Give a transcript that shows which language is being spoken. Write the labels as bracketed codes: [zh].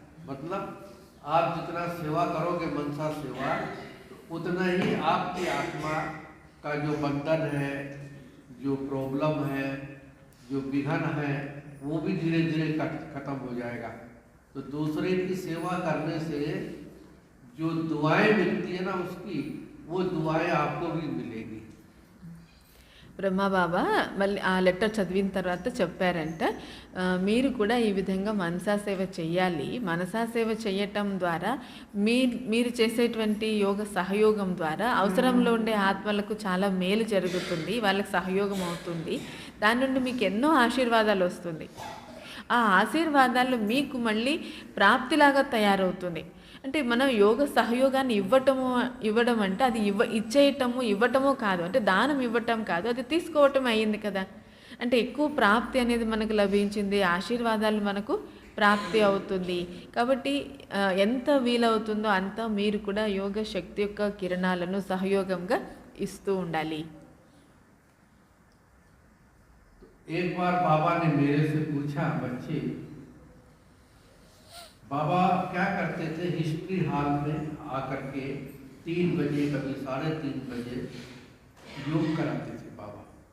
[hi] मतलब आप जितना सेवा करोगे मनसा सेवा, उतना ही आपकी आत्मा का जो बंधन है, जो प्रॉब्लम है, जो विघन है, वो भी धीरे धीरे खत्म हो जाएगा। तो दूसरे की सेवा करने से जो दुआएं मिलती है ना, उसकी वो दुआएं आपको भी मिलेगी। [te] బ్రహ్మబాబా మళ్ళీ ఆ లెటర్ చదివిన తర్వాత చెప్పారంట, మీరు కూడా ఈ విధంగా మనసా సేవ చెయ్యాలి. మనసా సేవ చేయటం ద్వారా మీరు చేసేటువంటి యోగ సహయోగం ద్వారా అవసరంలో ఉండే ఆత్మలకు చాలా మేలు జరుగుతుంది, వాళ్ళకి సహయోగం అవుతుంది. దాని నుండి మీకు ఎన్నో ఆశీర్వాదాలు వస్తుంది. ఆ ఆశీర్వాదాలు మీకు మళ్ళీ ప్రాప్తిలాగా తయారవుతుంది. అంటే మనం యోగ సహయోగాన్ని ఇవ్వడం అంటే అది ఇచ్చేయటము, ఇవ్వటము కాదు. అంటే దానం ఇవ్వటం కాదు. అది తీసుకోవటం అయింది కదా! అంటే ఎక్కువ ప్రాప్తి అనేది మనకు లభించింది. ఆశీర్వాదాలు మనకు ప్రాప్తి అవుతుంది. కాబట్టి ఎంత వీలవుతుందో అంత మీరు కూడా యోగ శక్తి యొక్క కిరణాలను సహయోగంగా ఇస్తూ ఉండాలి. [hi] एक बार बाबा ने मेरे से पूछा, बच्चे बाबा क्या करते थे हिस्ट्री हॉल में आकर के 3 बजे कभी 3:30 बजे योग कराते थे बाबा।